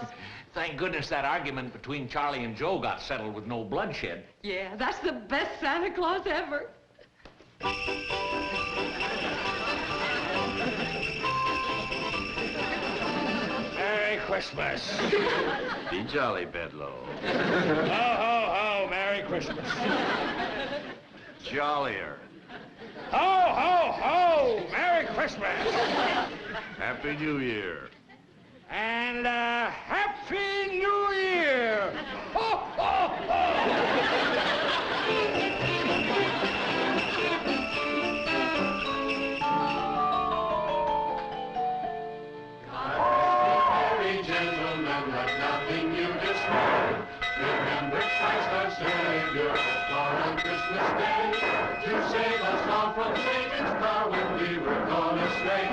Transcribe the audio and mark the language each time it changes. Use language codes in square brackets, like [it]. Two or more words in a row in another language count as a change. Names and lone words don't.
[en] Thank goodness that argument between Charlie and Joe got settled with no bloodshed. Yeah, that's the best Santa Claus ever. Merry Christmas. Be jolly, Bedloe. Ho, ho, ho, Merry Christmas. Jollier. Ho, ho, ho, Merry Christmas. Happy New Year. And Happy New Year. Ho, ho, ho. Remember Christ our Savior, born on Christmas Day, to save us all from Satan's power when we were gone astray.